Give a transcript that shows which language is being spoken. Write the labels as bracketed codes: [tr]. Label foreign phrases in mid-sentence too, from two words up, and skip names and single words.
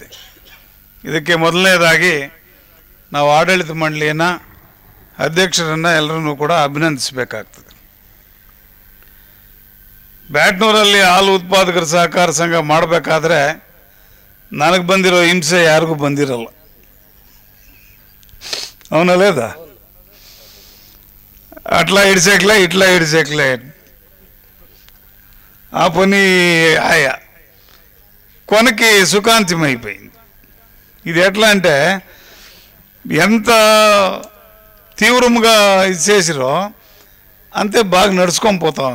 [kn] ಇದಕ್ಕೆ ಮೊದಲನೇದಾಗಿ ನಾವು ಆಡಳಿತ ಮಂಡಳಿಯನ್ನು, ಅಧ್ಯಕ್ಷರನ್ನು ಎಲ್ಲರನ್ನೂ ಕೂಡ ಅಭಿನಂದಿಸಬೇಕಾಗ್ತದೆ. ಬ್ಯಾಟ್ನೂರಲ್ಲಿ ಹಾಲು ಉತ್ಪಾದಕರ ಸಹಕಾರ ಸಂಘ ಮಾಡಬೇಕಾದ್ರೆ ನನಗೆ ಬಂದಿರೋ ಹಿಂಸೆ ಯಾರಿಗೂ ಬಂದಿರಲ್ಲ. [te] ಅವನಲ್ಲೇದ అట్లా ఇడిసేకలే ఇట్లా ఇడిసేకలే ఆ పని ఆయా కొనకి సుఖాంతం అయిపోయింది. ఇది ఎట్లా అంటే ఎంత తీవ్రంగా ఇది చేసిరో అంతే బాగా నడుచుకొని పోతాం.